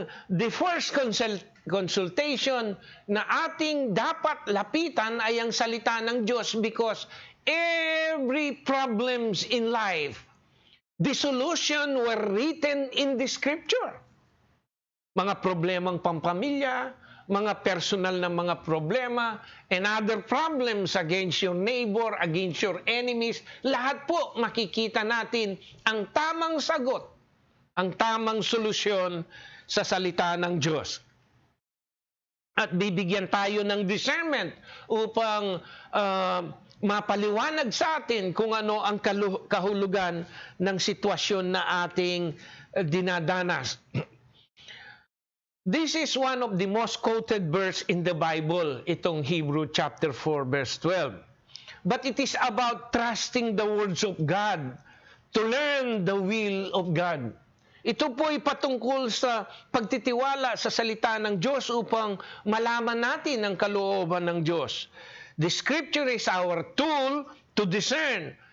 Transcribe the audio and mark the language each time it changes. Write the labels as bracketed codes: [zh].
[en] The first consultation [tl] na ating dapat lapitan ay ang salita ng Diyos [en] because every problems in life, the solution were written in the scripture. [tl] Mga problemang pampamilya, mga personal na mga problema, [en] and other problems against your neighbor, against your enemies, [tl] lahat po makikita natin ang tamang sagot, ang tamang solusyon sa salita ng Diyos. At bibigyan tayo ng discernment upang mapaliwanag sa atin kung ano ang kahulugan ng sitwasyon na ating dinadanas. [en] This is one of the most quoted verse in the Bible, itong Hebrew chapter 4 verse 12. But it is about trusting the words of God to learn the will of God. [tl] Ito po ay patungkol sa pagtitiwala sa salita ng Diyos upang malaman natin ang kalooban ng Diyos. [en] The scripture is our tool to discern.